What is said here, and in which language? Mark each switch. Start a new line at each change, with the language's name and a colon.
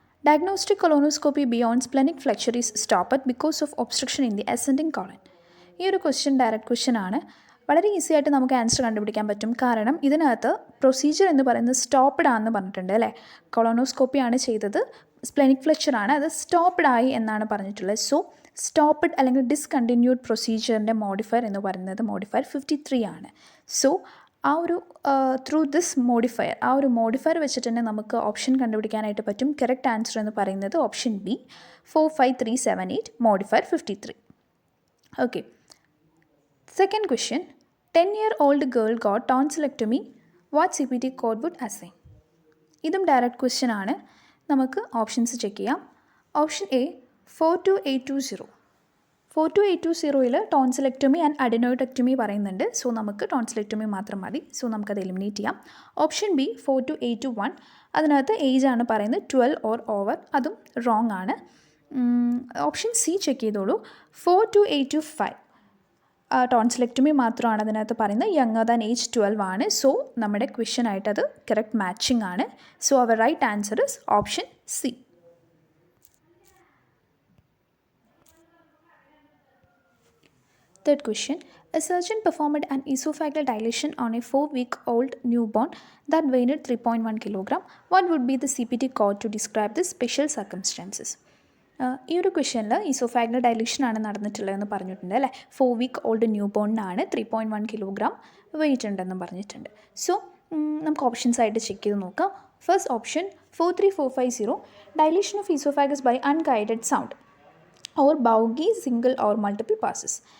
English: Diagnostic colonoscopy beyond splenic flexure is stopped because of obstruction in the ascending colon.
Malayalam: ഈ ഒരു question direct question ആണ്. വളരെ easy ആയിട്ട് നമുക്ക് ആൻസർ കണ്ടുപിടിക്കാൻ പറ്റും. കാരണം ഇതിനകത്ത് പ്രൊസീജിയർ എന്ന് പറയുന്നത് സ്റ്റോപ്പ്ഡ് ആണെന്ന് പറഞ്ഞിട്ടുണ്ട് അല്ലേ. കൊളോണോസ്കോപ്പി ആണ് ചെയ്തത്, സ്പ്ലെനിക് ഫ്ലെക്ചർ ആണ്, അത് സ്റ്റോപ്പ്ഡ് ആയി എന്നാണ് പറഞ്ഞിട്ടുള്ളത്. സോ സ്റ്റോപ്പ്ഡ് അല്ലെങ്കിൽ ഡിസ്കണ്ടിന്യൂഡ് പ്രൊസീജിയറിൻ്റെ മോഡിഫയർ എന്ന് പറയുന്നത് മോഡിഫയർ 53 ആണ്. സോ ആ ഒരു ത്രൂ ദിസ് മോഡിഫയർ, ആ ഒരു മോഡിഫയർ വെച്ചിട്ട് തന്നെ നമുക്ക് ഓപ്ഷൻ കണ്ടുപിടിക്കാനായിട്ട് പറ്റും. കറക്റ്റ് ആൻസർ എന്ന് പറയുന്നത് option B 45378 modifier 53. Okay, second question.
English: 10-year-old girl got tonsillectomy. What CPT code would assign?
Malayalam: ഇതും ഡയറക്റ്റ് ക്വസ്റ്റ്യൻ ആണ്. നമുക്ക് ഓപ്ഷൻസ് ചെക്ക് ചെയ്യാം. Option A 42820. 42820ൽ ടോൺസിലെക്ടമി ആൻഡ് അഡിനോയിഡക്ടമി പറയുന്നുണ്ട്. സോ നമുക്ക് ടോൺസിലെക്ടമി മാത്രം മതി. സോ നമുക്കത് എലിമിനേറ്റ് ചെയ്യാം. ഓപ്ഷൻ ബി 42821, അതിനകത്ത് ഏജ് ആണ് പറയുന്നത് 12 ഓർ ഓവർ, അതും റോങ് ആണ്. ഓപ്ഷൻ സി ചെക്ക് ചെയ്തോളൂ. 42825 ടോൺസിലെക്ടമി മാത്രമാണ് അതിനകത്ത് പറയുന്നത്, യങ്ങർ ദാൻ ഏജ് 12 ആണ്. സോ നമ്മുടെ ക്വസ്റ്റ്യനായിട്ട് അത് കറക്റ്റ് മാച്ചിങ് ആണ്.
English: So our right answer is option C. Third question. A surgeon performed an esophageal dilation on a 4-week-old newborn that weighed 3.1 kg. What would be the CPT code to describe the special circumstances?
Malayalam: ഈ ഒരു ക്വസ്റ്റ്യനിൽ oesophageal dilation ആണ് നടന്നിട്ടുള്ളതെന്ന് പറഞ്ഞിട്ടുണ്ട് അല്ലേ. 4-week-old ന്യൂബോണിനാണ് 3.1 kg wait ഉണ്ടെന്ന് പറഞ്ഞിട്ടുണ്ട്. So നമുക്ക് options ആയിട്ട് ചെക്ക് ചെയ്ത് നോക്കാം. First option 43450,
English: Dilation of esophagus by unguided sound or bougie single or multiple passes.